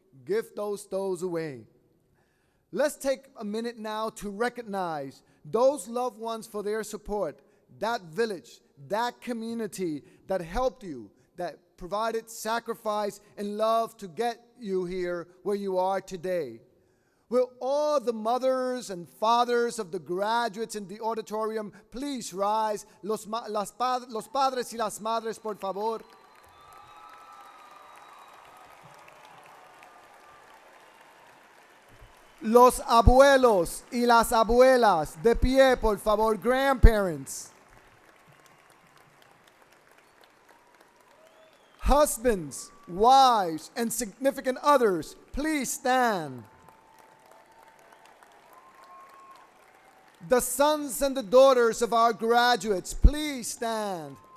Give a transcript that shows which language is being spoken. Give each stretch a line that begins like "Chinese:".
English: Give those tolls away. Let's take a minute now to recognize those loved ones for their support, that village, that community that helped you, that provided sacrifice and love to get you here where you are today. Will all the mothers and fathers of the graduates in the auditorium please rise?
Spanish: Los padres y las madres, por favor. Los abuelos y las abuelas, de pie, por favor,
English: grandparents. Husbands, wives, and significant others, please stand. The sons and the daughters of our graduates, please stand.